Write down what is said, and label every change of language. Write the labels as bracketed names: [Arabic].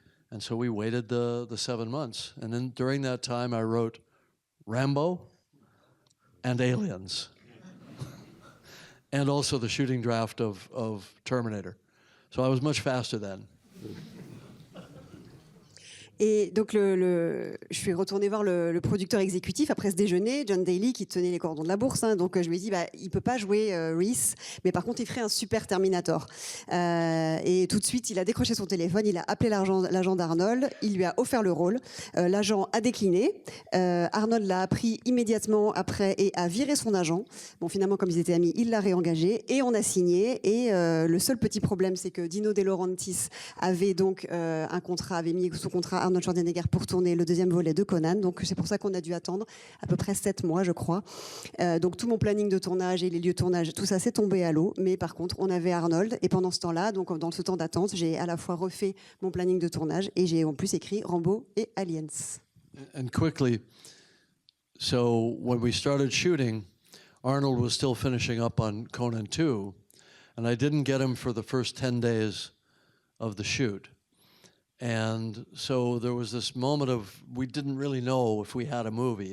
[English] And so we waited the 7 months. And then during that time, I wrote Rambo and Aliens. And also the shooting draft of Terminator. So I was much faster then. [French] Et donc, je suis retournée voir le producteur exécutif après ce déjeuner, John Daly, qui tenait les cordons de la bourse. Hein. Donc, je lui ai dit, il ne peut pas jouer Reese, mais par contre, il ferait un super Terminator. Et tout de suite, il a décroché son téléphone, il a appelé l'agent d'Arnold, il lui a offert le rôle. L'agent a décliné. Arnold l'a appris immédiatement après et a viré son agent. Bon, finalement, comme ils étaient amis, il l'a réengagé et on a signé. Et le seul petit problème, c'est que Dino De Laurentiis avait donc avait mis sous contrat Arnold Schwarzenegger pour tourner le deuxième volet de Conan. Donc c'est pour ça qu'on a dû attendre à peu près 7 mois, je crois. Donc tout mon planning de tournage et les lieux de tournage, tout ça s'est tombé à l'eau. Mais par contre, on avait Arnold. Et pendant ce temps-là, donc dans ce temps d'attente, j'ai à la fois refait mon planning de tournage et j'ai en plus écrit Rambo et Aliens. [English] And quickly, so when we started shooting, Arnold was still finishing up on Conan 2, and I didn't get him for the first 10 days of the shoot. And so there was this moment of, we didn't really know if we had a movie.